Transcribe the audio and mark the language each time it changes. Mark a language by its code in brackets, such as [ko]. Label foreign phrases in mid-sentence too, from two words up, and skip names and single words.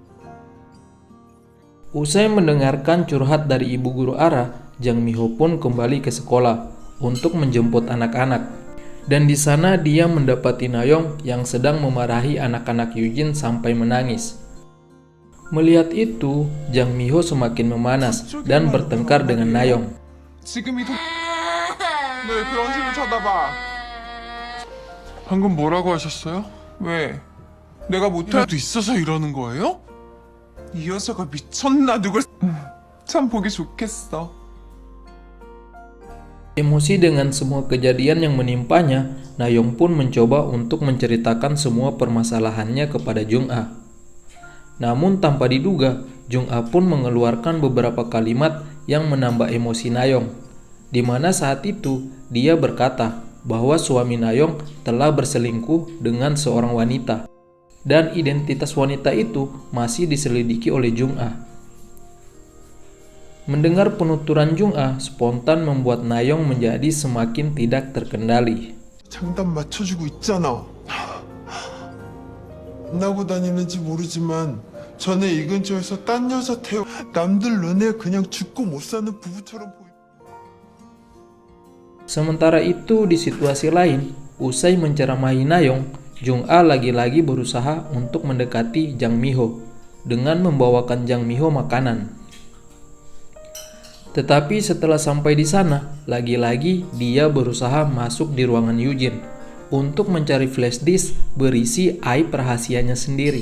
[id] Usai mendengarkan curhat dari ibu guru Ara, Jang Mi-ho pun kembali ke sekolah untuk menjemput anak-anak. Dan di sana dia mendapati Na-yong yang sedang memarahi anak-anak Yujin sampai menangis. Melihat itu, Jang Mi-ho semakin memanas dan bertengkar dengan Na-yong. [ko] 지금 이 도... 네, 그런 식으로 쳐다봐. 방금 뭐라고 하셨어요? 왜? 내가 못할 수 있어서 이러는 거예요? 이 여자가 미쳤나 누굴... 참 보기 좋겠어. [id] Emosi dengan semua kejadian yang menimpanya, Na-yong pun mencoba untuk menceritakan semua permasalahannya kepada Jung-ah. Namun tanpa diduga, Jung-ah pun mengeluarkan beberapa kalimat yang menambah emosi Na-yong. Di mana saat itu dia berkata bahwa suami Na-yong telah berselingkuh dengan seorang wanita. Dan identitas wanita itu masih diselidiki oleh Jung-ah. Mendengar penuturan Jung-ah spontan membuat Na-yong menjadi semakin tidak terkendali. [ko] 장단 맞춰주고 있잖아. 만나고 다니는지 모르지만 전에 이 근처에서 딴 여자 태워 남들 눈에 그냥 죽고 못 사는 부부처럼 보이. [id] Sementara itu di situasi lain, usai menceramahi Na-yong, Jung-ah lagi-lagi berusaha untuk mendekati Jang Mi-ho dengan membawakan Jang Mi-ho makanan. Tetapi setelah sampai di sana, lagi-lagi dia berusaha masuk di ruangan Yujin untuk mencari flash disk berisi aib rahasianya sendiri.